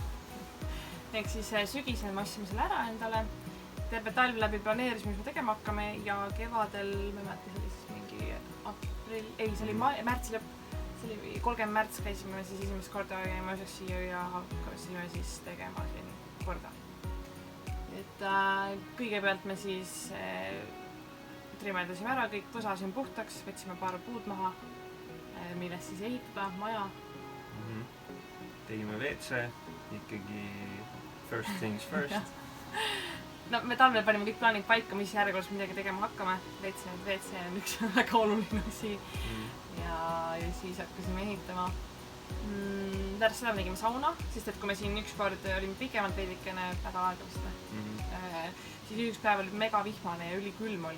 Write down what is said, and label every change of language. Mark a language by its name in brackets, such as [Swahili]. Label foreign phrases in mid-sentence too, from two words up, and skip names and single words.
[Estonian] Ehk siis sügisel me ostsime selle ära endale, terve talv läbi planeerisime, mis me tegema hakkame ja kevadel, ma ei mäleta, see oli siis mingi aprill, ei, see oli märtsi lõpp, see oli 30 märts käisime siis esimest korda käima üseks siia ja hakkasime siis tegema siin korda. Et kõigepealt me siis trimedasime ära, kõik põsasime puhtaks, võtsime paar puud maha, millest siis ehitada maja. Tegime WC, ikkagi [English] first things first. [Estonian] No me talvel panime kõik plaanid paika, mis järjekorras midagi tegema hakkame. WC on üks väga oluline asi. Ja siis hakkasime ehitama. Pärast seda me tegime sauna, sest et kui me siin üks kord olime pikemalt veidikene nädal aega vist, siis üks päev oli mega vihmane ja ülikülm oli.